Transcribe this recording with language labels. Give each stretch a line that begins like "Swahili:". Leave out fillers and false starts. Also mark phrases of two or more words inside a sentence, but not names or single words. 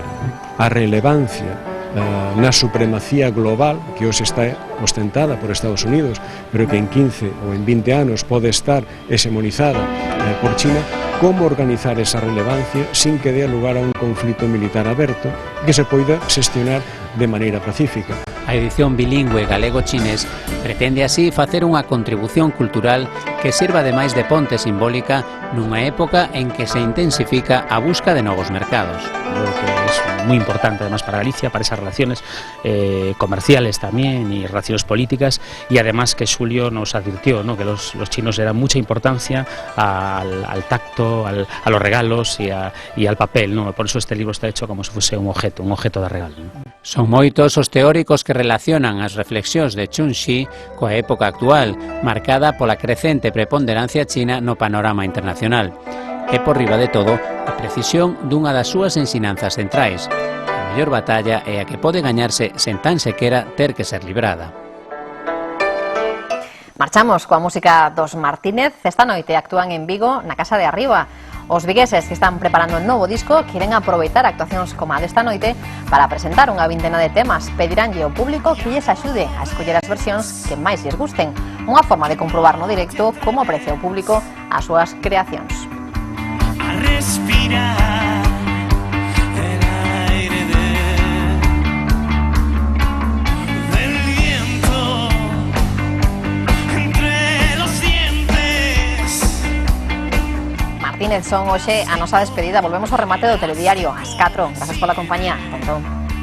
Galician: A relevancia na supremacía global que hoxe está ostentada por Estados Unidos, pero que en 15 ou en 20 anos pode estar hegemonizada por China, como organizar esa relevancia sin que dea lugar a un conflito militar aberto que se poida xestionar de maneira pacífica. A edición bilingüe galego-chinés pretende así facer unha contribución cultural que sirva ademais de ponte simbólica nunha época en que se intensifica a busca de novos mercados.
Spanish: Creo que es muy importante además para Galicia, para esas relaciones comerciales también y relaciones políticas, y además que Xulio nos advirtió, ¿no?, que los chinos le dan mucha importancia al tacto, a los regalos y al papel, ¿no? Por eso este libro está hecho como si fuese un objeto de regalo, ¿no?
Galician: Son moitos os teóricos que relacionan as reflexións de Chun Shi coa época actual, marcada pola crecente preponderancia china no panorama internacional. E por riba de todo, a precisión dunha das súas ensinanzas centrais. A mellor batalla é a que pode gañarse sen tan sequera ter que ser librada. Marchamos coa música dos Martínez. Esta noite actúan en Vigo na Casa de Arriba. Os vigueses que están preparando un novo disco queren aproveitar actuacións como a desta noite para presentar unha vintena de temas. Pediránlle ao público que lles axude a escoller as versións que máis lles gusten. Unha forma de comprobar no directo como aprecia o público as súas creacións.
Spanish: A respirar el aire del viento entre los dientes.
Galician: Martínez son hoxe a nosa despedida. Volvemos ao remate do telediario ás 4. Grazas pola compañía. Tonto.